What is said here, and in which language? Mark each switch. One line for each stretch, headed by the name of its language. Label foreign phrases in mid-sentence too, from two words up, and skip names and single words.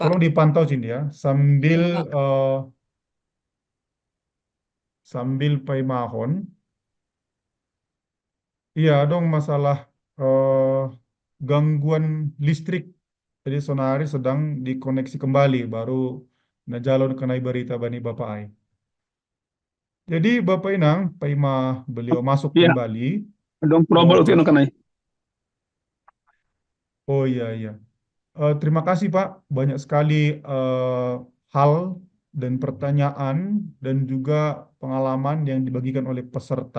Indonesian: tolong dipantau Cindy ya. Sambil Iya, Pak. sambil paimahon. Iya, dong masalah gangguan listrik. Jadi sonari sedang dikoneksi kembali, baru
Batak Simalungun: najalon kenai
Indonesian: berita bani Bapak Ai. Jadi Bapak Inang, Paima beliau masuk Iya. kembali.
Batak Simalungun: Dong trouble itu kanai.
Indonesian: Oh iya iya. Terima kasih Pak. Banyak sekali hal dan pertanyaan dan juga pengalaman yang dibagikan oleh peserta.